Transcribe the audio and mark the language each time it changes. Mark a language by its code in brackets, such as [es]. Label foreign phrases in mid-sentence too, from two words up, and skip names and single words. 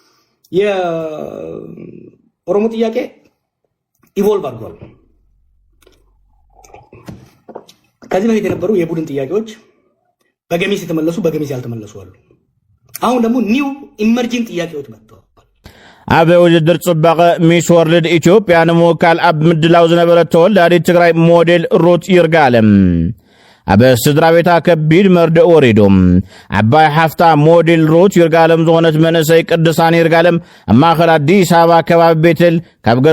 [am] የኦሮሞ ጥያቄ ኢቮልቭ አድርጓል። ከዚህ በፊት የነበሩ የቡድን ጥያቄዎች በገሚስ የተመለሱ በገሚስ ያልተመለሱ አሉ። አሁን ደግሞ [en] new emerging [am] ጥያቄዎች መጥተዋል። [ti] ኣብ ውድድር ጽባቐ ሚስ ወርልድ ኢትዮጵያ ንምውካል ኣብ ምድላው ዝነበረት ተወላዲት ትግራይ ሞዴል ሩት ይርጋለም ኣብ ስድራ ቤታ ከቢድ መርድእ ወሪዶም ዓባይ ሓፍታ ሞዴል ሩት ይርጋለም ዝኾነት መንእሰይ ቅድሳን ይርጋለም ኣብ ማእኸል ኣዲስ ኣበባ ከባቢ ቤተል ካብ ገዛ